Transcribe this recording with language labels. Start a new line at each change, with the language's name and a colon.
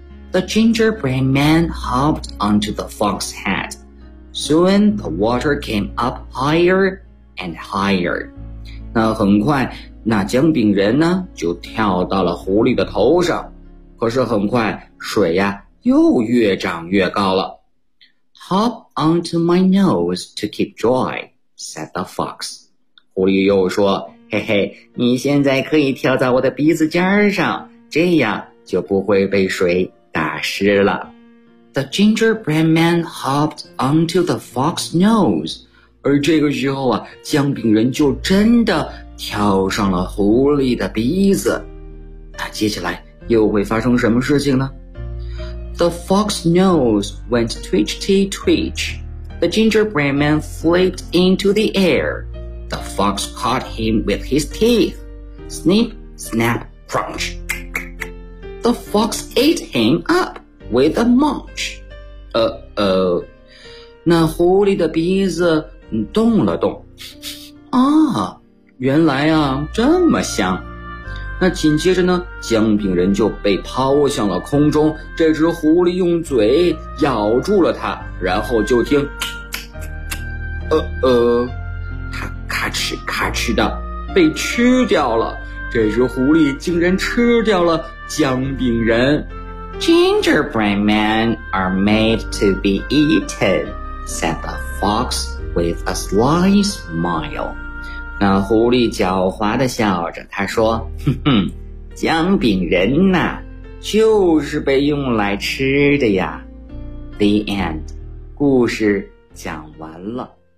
English: The gingerbread man hopped onto the fox's head. Soon the water came up higher and higher.
Chinese: 那很快，那姜饼人呢，就跳到了狐狸的头上。可是很快，水呀，又越涨越高了。
English: Hop onto my nose to keep dry, said the fox.
Chinese: 狐狸又说，嘿嘿，你现在可以跳到我的鼻子尖上，这样就不会被水打湿了。
English: The gingerbread man hopped onto the fox's nose.
Chinese: 而这个时候啊，姜饼人就真的跳上了狐狸的鼻子。那接下来又会发生什么事情呢？
English: The fox's nose went twitchy twitch. The gingerbread man flipped into the air. The fox caught him with his teeth. Snip, snap, crunch. The fox ate him up with a munch.
Chinese: 那狐狸的鼻子动了动。啊，原来啊，这么香。那紧接着呢，姜饼人就被抛向了空中，这只狐狸用嘴咬住了它，然后就听它咔哧咔哧的被吃掉了。这只狐狸竟然吃掉了姜饼人。
English: Gingerbread men are made to be eaten, said the fox with a sly smile.
Chinese: 那狐狸狡猾地笑着，他说，哼哼，姜饼人呐，就是被用来吃的呀。
English: The end.
Chinese: 故事讲完了。